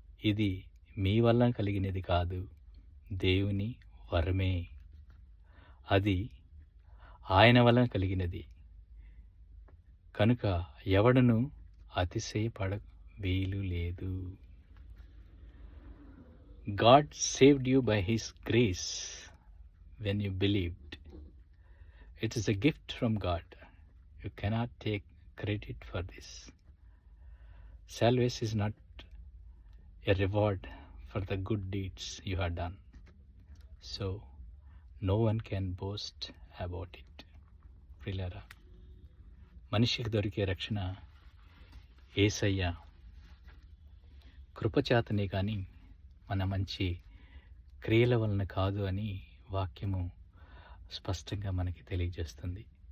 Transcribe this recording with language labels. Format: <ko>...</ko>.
<te>ఇది మీ వల్ల కలిగినది కాదు, దేవుని వరమే. అది ఆయన వలన కలిగినది కనుక ఎవడను అతిశయపడ వీలు లేదు.</te> <en>God saved you by His grace when you believed. It is a gift from God. You cannot take credit for this. Salvation is not a reward for the good deeds you have done. So, no one can boast about it.</en> <te>ప్రియులారా, మనిషికి దొరికే రక్షణ యేసయ్య కృపచేతనే కానీ మన మంచి క్రియల వలన కాదు అని వాక్యము స్పష్టంగా మనకి తెలియజేస్తుంది.</te>